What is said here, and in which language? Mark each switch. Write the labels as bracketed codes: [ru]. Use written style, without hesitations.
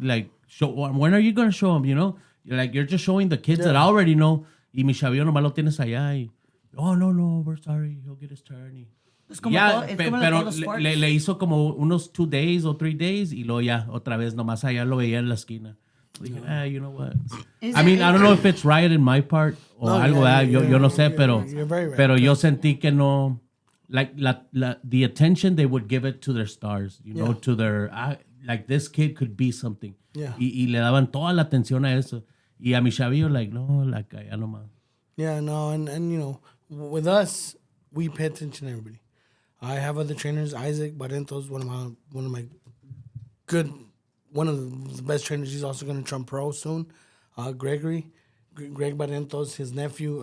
[en] Like, when are you going to show him, you know? Like, you're just showing the kids that already know, [es] y mi chavillo nomás lo tienes allá, [en] y, oh, no, we're sorry, he'll get his turn, [es] Es como ya, todo, es como pero todos los sports. le hizo como unos [en] 2 days [es] o [en] 3 days [es] y luego ya, otra vez, nomás allá lo veía en la esquina. [en] Dije, you know what? I mean, I don't know if it's right in my part [es] o algo, yo no sé, [en] you're very right. [es] pero yo sentí que no, [en] like, the attention they would give it to their stars, you know, to their, like, this kid could be something. Yeah. [es] Y le daban toda la atención a eso. Y a mi chavillo, like, no, like, ya nomás. [en] Yeah, no, and you know, with us, we pay attention to everybody. I have other trainers. Isaac Barrento's one of my the best trainers. He's also going to turn pro soon. Greg Barrento's his nephew.